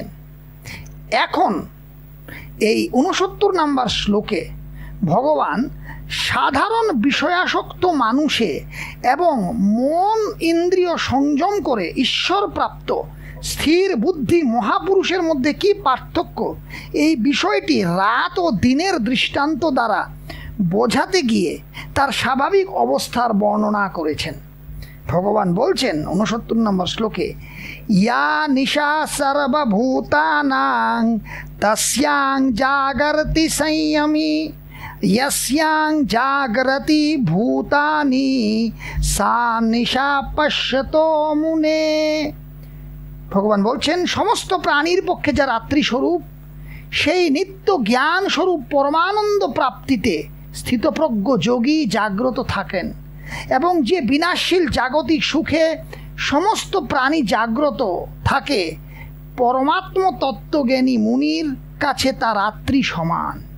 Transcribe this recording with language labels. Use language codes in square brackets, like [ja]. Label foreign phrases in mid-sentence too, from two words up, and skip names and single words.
[bn] এখন এই 69 নম্বর শ্লোকে ভগবান সাধারণ বিষয়াসক্ত মানুষে এবং মন ইন্দ্রিয় সংযম করে ঈশ্বর প্রাপ্ত স্থির বুদ্ধি মহাপুরুষের মধ্যে কি পার্থক্য এই বিষয়টি রাত ও দিনের দৃষ্টান্ত দ্বারা বোঝাতে গিয়ে তার স্বাভাবিক অবস্থার বর্ণনা করেছেন। ভগবান বলছেন 69 নম্বর শ্লোকে, [sa] ইয়া নিশা সর্বভূতানাং তস্যাং জাগরতি সংযমী यस्यां जागरति भूतानि सा निशा पश्यतो मुने। [bn] ভগবান বলছেন সমস্ত প্রাণীর পক্ষে যা রাত্রি স্বরূপ সেই নিত্য জ্ঞান স্বরূপ পরমানন্দ প্রাপ্তিতে স্থিতপ্রজ্ঞ যোগী জাগ্রত থাকেন এবং যে বিনাশশীল জাগতিক সুখে সমস্ত প্রাণী জাগ্রত থাকে পরমাত্ম তত্ত্বজ্ঞানী মুনির কাছে তা রাত্রি সমান।